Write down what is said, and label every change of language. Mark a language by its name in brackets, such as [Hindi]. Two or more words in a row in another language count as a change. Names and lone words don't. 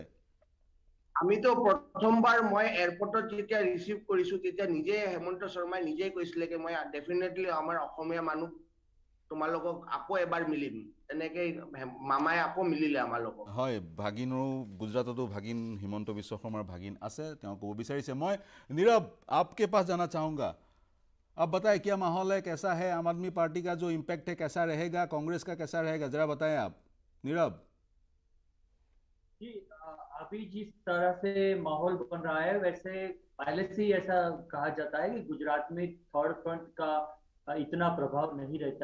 [Assamese] আমিতো প্ৰথমবাৰ মই এয়াৰপৰ্টত যেতিয়া ৰিচিভ কৰিছো, তেতিয়া নিজে হেমন্ত শৰ্মাই নিজে কৈছিলে যে মই ডেফিনেটলি আমাৰ অসমীয়া মানুহ তোমালোকক আকৌ এবাৰ মিলিম। তেনেকে মামাই আকৌ মিলিলে আমাৰ লগত। হয়, ভাগিনৰো গুজৰাটতো ভাগিন হিমন্ত বিশ্ব শৰ্মাৰ ভাগিন আছে, তেওঁ ক'ব বিচাৰিছে। [Hindi] মই নীৰৱ आपके पास जाना चाहूँगा। अब बताएं क्या माहौल है, कैसा है? आम आदमी पार्टी का जो इम्पैक्ट है कैसा रहेगा, कांग्रेस का कैसा रहेगा, जरा बताएं आप नीरव। जी, अभी जिस तरह से माहौल बन रहा है, वैसे पहले से ही ऐसा कहा जाता है कि गुजरात में [English] third front [Hindi] का इतना प्रभाव नहीं रहता।